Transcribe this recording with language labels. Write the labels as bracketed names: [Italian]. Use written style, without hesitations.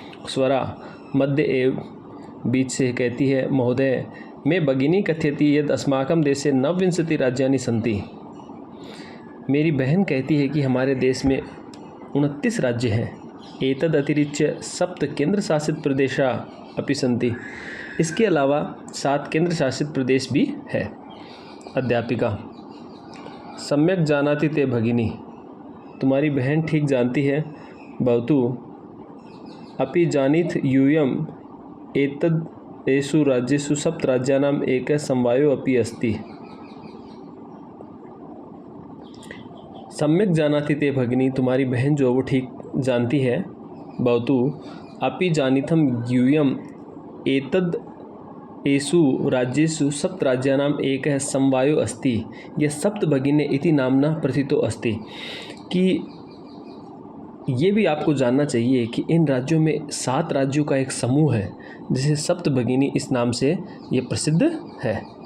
[Sanskrit] स्वरा मध्य एव, [Hindi] बीच से कहती है [Sanskrit] महोदय मैं भगिनी कथयति यद अस्माकं देशे नवविंशति राज्यानि सन्ति, [Hindi] मेरी बहन कहती है कि हमारे देश में 29 राज्य हैं। [Sanskrit] एतद अतिरिच्य 7 केंद्र शासित प्रदेशा अपि सन्ति, [Hindi] इसके अलावा 7 केंद्र शासित प्रदेश भी है। [Sanskrit] अध्यापिका सम्यक जानाति ते भगिनी, [Hindi] तुम्हारी बहन ठीक जानती है। [Sanskrit] भवतु अपि जानीथ यूयम एतद एषु राज्येषु 7 राज्यानाम एकः समवायो अपि अस्ति। सम्यक जानाति ते भगिनी, [Hindi] तुम्हारी बहन जो वो ठीक जानती है। [Sanskrit] भवतु अपि जानीथम यूयम एतद एषु राज्येषु 7 राज्यानाम एकः समवायो अस्ति, यह सप्त भगिनी इति नामना प्रथितो अस्ति, [Hindi] कि ये भी आपको जानना चाहिए कि इन राज्यों में 7 राज्यों का एक समूह है जिसे सप्त भगिनी इस नाम से ये प्रसिद्ध है।